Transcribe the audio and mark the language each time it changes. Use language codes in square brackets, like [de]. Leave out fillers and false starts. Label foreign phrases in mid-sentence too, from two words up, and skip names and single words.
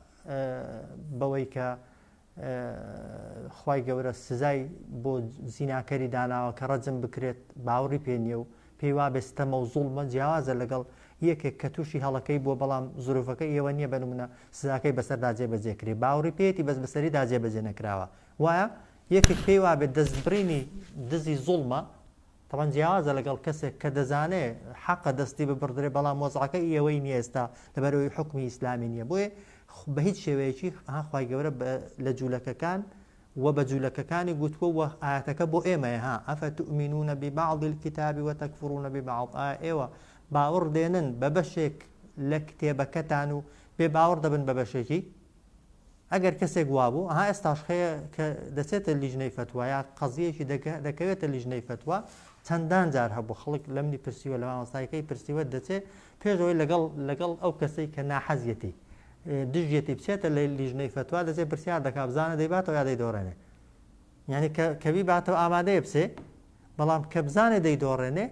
[ckb] بەوەی کە خوای گەورە سزای بۆ زیناکەری داناوە کە ڕەجم بکرێت باوەڕی پێ نییە و پێی وا بێستەمە و زوڵمە جیاوازە لەگەڵ یەکێک کە تووشی هەڵەکەی بۆ بەڵام زروفەکەی ئێوە نییە بنمونە سزاکەی بەسەردا جێبەجێکرێ باوەڕی پێێتی بەس بەسەریدا جێبەجێ نەکراوە وایە یەکێک پێی وا بێت دەستبڕینی دزی زوڵمە طبعا جیاوازە لەگەڵ کەسێک کە دەزانێ حەقە دەستی ببڕدرێ بەڵام وەزعەکەی ئێوەی نییە ئێستا لەبەرەوەی حکمی ئیسلامی نییە بۆیە بە هیچ شێوەیەکی خوای گەورە لە جوولەکەکان و بە جوولەکەکانی گوتووە و ئاەتەکە بۆ ئێمەیە [ar] ئەفەتؤمنون ببعض الكتاب وتكفرون ببعض [ckb] ئێوە باوەڕ دێنن بە بەشێک لە کتێبەکەتان و بێ باوەڕ دەبن بە بەشێکی ئەگەر کەسێک وابوو ئێستاش خەیە کە دەچێتە لیژنەی فتووە یا قەزیەکی دەکەوێتە لیژنەی فتووە چەندان جار هەبوو خەڵک لەمنی پرسیوە لە مامۆستایەکەی پرسیوە دەچێت پێشەوەی لەگەڵ ئەو کەسەی کە ناحەزیەتی دژیەتی بچێتە لە لیژنەی فتووە دەچێت پرسیار دەکات بزانە دەیباتەوە یا دەیدۆڕێنێ یعنی کەوی باتەوە ئامادەیە بچێ بەڵام کە بزانێ دەیدۆڕێنێ یا